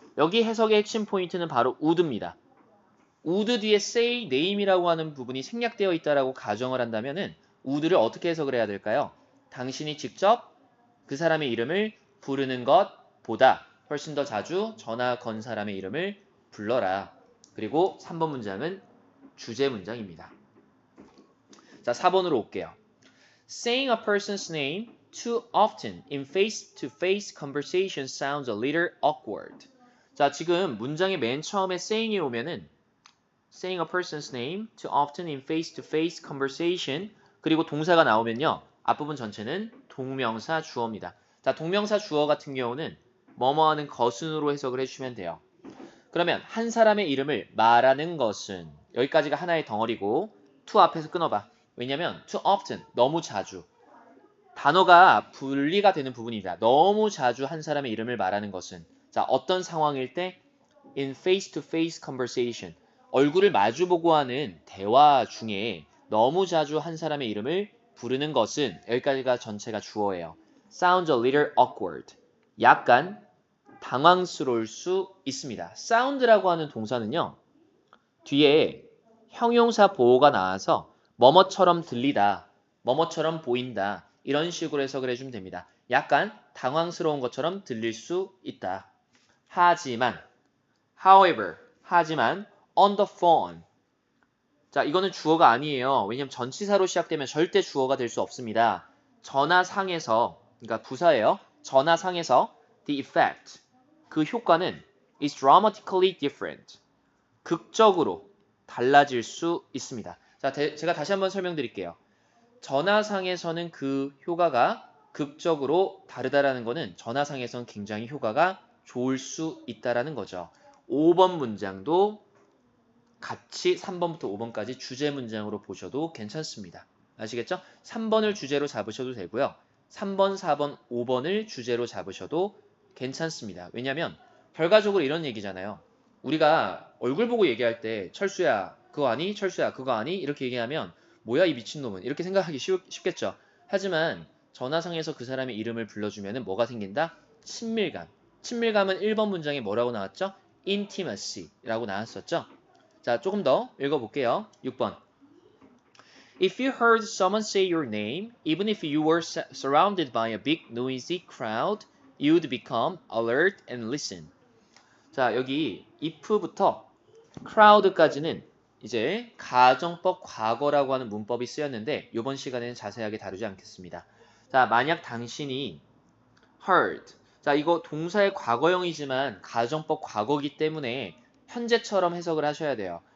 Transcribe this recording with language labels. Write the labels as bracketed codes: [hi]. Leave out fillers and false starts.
[ko] 여기 해석의 핵심 포인트는 바로 would입니다. would 뒤에 [en] say name [ko] 이라고 하는 부분이 생략되어 있다라고 가정을 한다면은 would를 어떻게 해석을 해야 될까요? 당신이 직접 그 사람의 이름을 부르는 것보다 훨씬 더 자주 전화 건 사람의 이름을 불러라. 그리고 3번 문장은 주제 문장입니다. 자, 4번으로 올게요. [en] Saying a person's name too often in face-to-face conversation sounds a little awkward. [ko] 자, 지금 문장의 맨 처음에 saying이 오면은 [en] saying a person's name too often in face-to-face conversation [ko] 그리고 동사가 나오면요. 앞부분 전체는 동명사 주어입니다. 자, 동명사 주어 같은 경우는 뭐뭐하는 것은으로 해석을 해주시면 돼요. 그러면 한 사람의 이름을 말하는 것은 여기까지가 하나의 덩어리고 to 앞에서 끊어봐. 왜냐면 too often, 너무 자주. 단어가 분리가 되는 부분이다. 너무 자주 한 사람의 이름을 말하는 것은 자, 어떤 상황일 때 [en] in face-to-face conversation [ko] 얼굴을 마주보고 하는 대화 중에 너무 자주 한 사람의 이름을 부르는 것은 여기까지가 전체가 주어예요. [en] Sounds a little awkward. [ko] 약간 당황스러울 수 있습니다. sound라고 하는 동사는요. 뒤에 형용사 보호가 나와서 뭐뭐처럼 들리다, 뭐뭐처럼 보인다 이런 식으로 해석을 해주면 됩니다. 약간 당황스러운 것처럼 들릴 수 있다. 하지만, [en] however, [ko] 하지만 [en] on the phone. [ko] 자, 이거는 주어가 아니에요. 왜냐면 전치사로 시작되면 절대 주어가 될 수 없습니다. 전화상에서, 그러니까 부사예요. 전화상에서 [en] the effect. [ko] 그 효과는 [en] is dramatically different. [ko] 극적으로 달라질 수 있습니다. 자, 제가 다시 한번 설명드릴게요. 전화상에서는 그 효과가 극적으로 다르다라는 것은 전화상에서는 굉장히 효과가 좋을 수 있다라는 거죠. 5번 문장도 같이 3번부터 5번까지 주제 문장으로 보셔도 괜찮습니다. 아시겠죠? 3번을 주제로 잡으셔도 되고요. 3번, 4번, 5번을 주제로 잡으셔도 괜찮습니다. 왜냐하면 결과적으로 이런 얘기잖아요. 우리가 얼굴 보고 얘기할 때 철수야 그거 아니? 철수야 그거 아니? 이렇게 얘기하면 뭐야 이 미친놈은 이렇게 생각하기 쉽겠죠. 하지만 전화상에서 그 사람의 이름을 불러주면 뭐가 생긴다? 친밀감. 친밀감은 1번 문장에 뭐라고 나왔죠? intimacy라고 나왔었죠. 자, 조금 더 읽어볼게요. 6번. [en] If you heard someone say your name, even if you were surrounded by a big noisy crowd, you'd become alert and listen. [ko] 자, 여기 [en] if [ko] 부터 crowd까지는 이제 가정법 과거라고 하는 문법이 쓰였는데 이번 시간에는 자세하게 다루지 않겠습니다. 자, 만약 당신이 heard. 자, 이거 동사의 과거형이지만 가정법 과거기 때문에 현재처럼 해석을 하셔야 돼요.